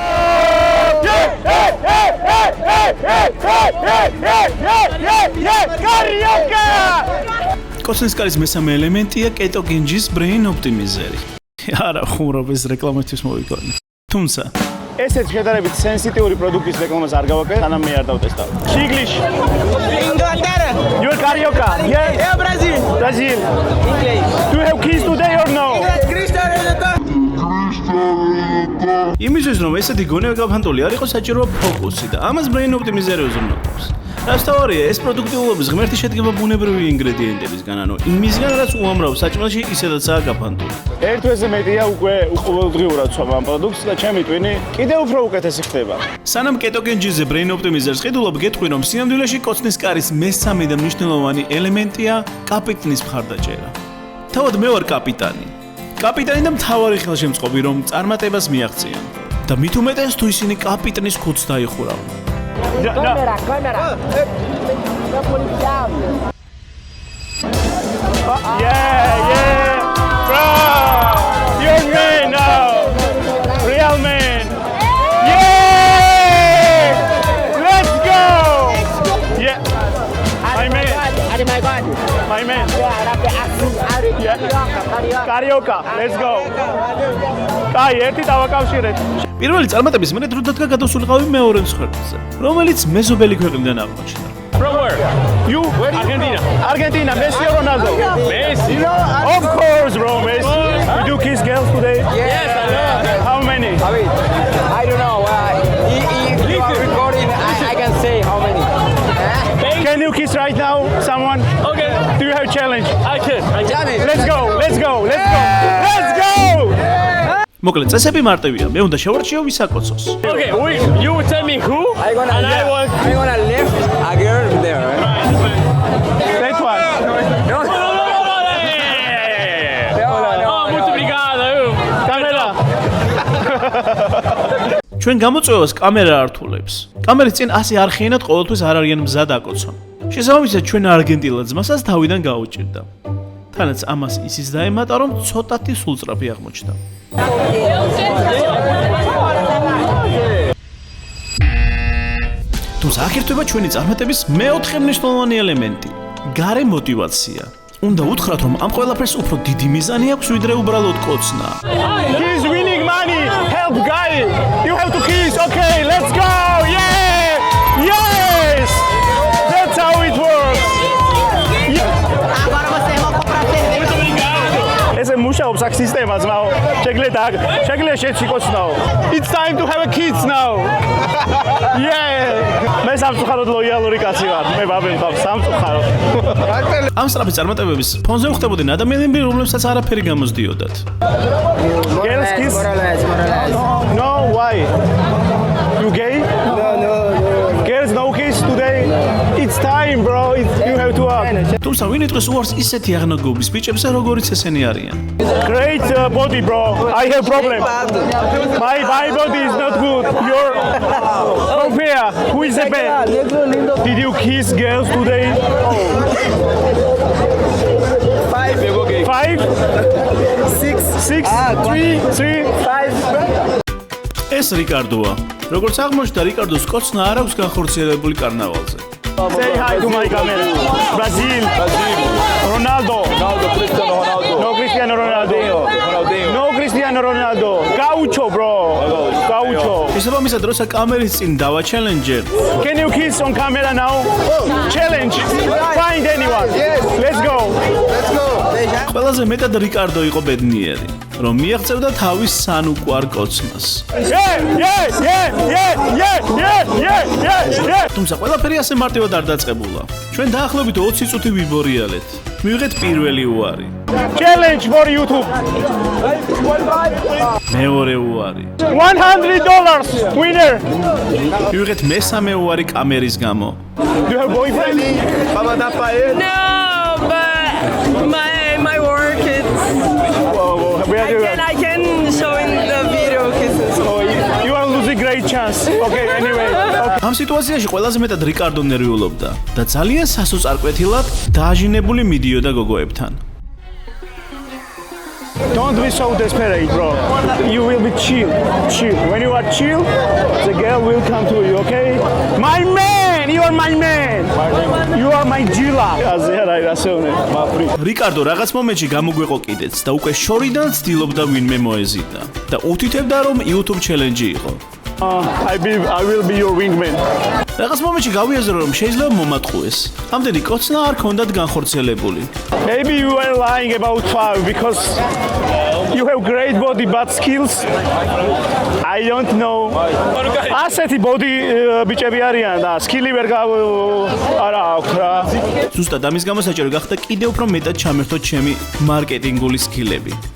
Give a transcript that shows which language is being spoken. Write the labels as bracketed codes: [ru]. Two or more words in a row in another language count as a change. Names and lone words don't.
[ka] კოცნის კარის მესამე ელემენტია კეტოგენჯის [en] brain optimizer- [ka] ი. არა, ხუმრობის რეკლამისთვის მოვიგონე. თუმცა ესეც შედარებით სენსიტიური პროდუქტის რეკლამას არ გავაკეთე, სანამ მე არ დავტესტავ. [en] English. Inglaterra. You are carioca. Yes. [pt] É Brasil. Brazil. Inglês. [en] Do you have kiss today or no? Cristiano Ronaldo. [ka] იმისთვის რომ ესეთი გონება გაფანტული არ იყოს საჭიროა ფოკუსი და ამას [en] brain optimizer- [ka] ი უზრუნველყოფს. რაც თავარია, ეს პროდუქტიულობის ღმერთი შედგება ბუნებრივი ინგრედიენტებისგან, ანუ იმისგან, რაც უამრავ საჭმელში ისედაცაა გაფანტული. ერთ თვეზე მეტია უკვე ყოველდღიურად ვცვამ ამ პროდუქტს და ჩემი ტვინი კიდევ უფრო უკეთესი ხდება. სანამ კეტოგენჯიზე [en] brain optimizer- [ka] ს ყიდულობ, გეტყვი რომ სინამდვილეში კოცნის კარის მესამე და მნიშვნელოვანი ელემენტია კაპიტნის მხარდაჭერა. თავად მე ვარ კაპიტანი. კაპიტანი და მთავარი ხელშემწყობი, რომ წარმატებას მიაღწიან. და მით უმეტეს თუ ისინი კაპიტნის ქუდს დაიხურავენ. [pt] Câmera. Policial. [en] Yeah. Bro. You're man now. Real man. Yeah. Let's go. Yeah. My man. my God. My man. Yeah. Carioca. Let's go. [ka] აი, ერთი დავაკავშირეთ. პირველი წარმატების მერე დრო დადგა გადასულიყავი მეორე მსხვერპლზე, რომელიც მეზობელი ქვეყნიდან აღმოჩნდა. [en] From where? You? Argentina. Argentina. Messi or Ronaldo? Messi. Of course, bro. Messi. You do kiss girls today? Yes, I love. How many? I don't know. If you are recording, I can say how many. Can you kiss right now someone? Okay. Do you have a challenge? I can. Let's go. Let's go. Let's go. Let's go. [ka] მოკლედ წესები მარტივია, მე უნდა შევარჩიო ვისაკოცოს. [en] Okay, you tell me who, I'm gonna lift a girl there. That one. [pt] Muito obrigado. [en] Camera. [ka] ჩვენ გამოწვევას კამერა ართულებს. კამერის წინ ასე არხიანად ყოველთვის არ არიან მზად აკოცონ. შესაბამისად ჩვენ არგენტინელ ძმასაც თავიდან გაუჭირდა. თანაც ამას ისიც დაემატა, რომ ცოტათი სულწრაფი აღმოჩნდა. თუმცა აქ ერთვება ჩვენი წარმატების მეოთხე მნიშვნელოვანი ელემენტი გარე მოტივაცია. უნდა უთხრათ, რომ ამ ყველაფერს უფრო დიდი მიზანი აქვს, ვიდრე უბრალოდ კოცნა. [en] He's winning money. Help, guy. You have to kiss. Okay, let's go. Yeah. Yes. That's how it works. [pt] Agora você vai comprar cerveja. [ka] ეს მუშაობს აქ სისტემა ძმაო. შეგიძლია შეციკოცნაო. [en] It's time to have a kids now. Yeah. [ka] მე სამწუხაროდ ლოიალური კაცი ვარ. მე ბაბენ ხარ სამწუხაროდ. ამ სწრაფი წარმატებების ფონზე უხდებოდნენ ადამიანები, რომლებსაც არაფერი გამოსდიოდათ. [en] Girls kiss? No, why? You gay? No. Girls no kiss today? It's time, bro. You have to act. [ka] თუმცა ვინ იტყვის უარს ისეთი აღნაგობის ბიჭებზე, როგორიც ესენი არიან. [en] Great body, bro. I have problem. My body is not good. Your compare. Who is the best? Did you kiss girls today? 5? 6? 3? 5? [ka] ეს რიკარდოა. როგორც აღმოჩნდა, რიკარდოს კოცნა არ აქვს განხორციელებული კარნავალზე. [en] Say hi to my camera. Brazil. Ronaldo. No Cristiano Ronaldo. No Cristiano Ronaldo. Gaucho, bro. Gaucho. [ka] შესაბამისად, როცა კამერის წინ დავაჩელენჯერ, [en] Can you kiss on camera now? Challenge. Find anyone. Let's go. [ka] ყველაზე მეტად რიკარდო იყო ბედნიერი, რომ მიაღწევდა თავის სანუკვარ კოცნას. [en] Yeah. [ka] თუმცა ყველაფერი ასე მარტივად არ დაწყებულა. ჩვენ დაახლოებით 20 წუთი ვიბორიალეთ. მივიღეთ პირველი უარი. [en] Challenge for YouTube. [ka] მეორე უარი. [en] $100 winner. [ka] მივიღეთ მესამე უარი კამერის გამო. [en] Do you have boyfriend? No, but my work Where do you I can show in the video kisses. You are losing great chance. Okay, anyway. Okay. [ka] ამ სიტუაციაში ყველაზე მეტად რიკარდო ნერვიულობდა და ძალიან სასოწარკვეთილად დააჟინებული მიდიოდა გოგოებთან. [en] Don't be so desperate, bro. You will be chill. When you are chill, the girl will come to you, okay? My man! You are my man! You are my Gila! [ka] რიკარდო რაღაც მომენტში გამოგვეყო კიდეც და უკვე შორიდან ცდილობდა ვინმე მოეზიდა და უთითებდა რომ YouTube challenge იყო. [en] I will be your wingman. [ka] რაღაც მომენტში გავიაზრო რომ შეიძლება მომატყუეს. ამდენი კოცნა არ ქონდათ განხორციელებული. [en] Maybe you are lying about 5 because you have great body but skills. I don't know. [ka] ასეთი body ბიჭები არიან და სკილი ვერ არა აქვს რა. ზუსტად ამის გამო საჭირო გახდა კიდევ უფრო მეტად ჩამერთოთ ჩემი მარკეტინგული სკილები.